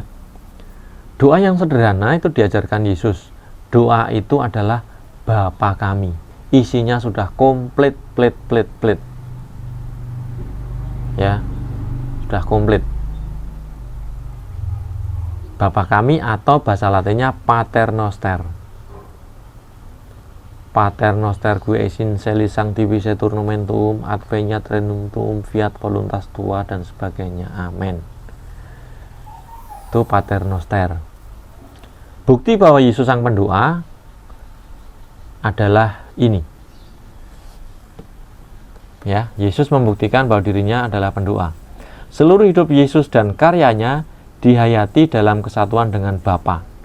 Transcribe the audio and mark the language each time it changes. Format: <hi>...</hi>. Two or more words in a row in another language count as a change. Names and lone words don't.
<id>Doa yang sederhana itu diajarkan Yesus. Doa itu adalah Bapa kami. Isinya sudah komplit, plit. Ya. Sudah komplit. Bapa kami atau bahasa Latinnya Pater Noster.</id> <la>Pater Noster qui es in celis sanctificetur nomen tuum, adveniat regnum tuum, fiat voluntas tua,</la> <id>dan sebagainya. Amin. Itu Pater Noster. Bukti bahwa Yesus sang pendoa adalah ini. Ya, Yesus membuktikan bahwa dirinya adalah pendoa. Seluruh hidup Yesus dan karyanya dihayati dalam kesatuan dengan Bapa.</id>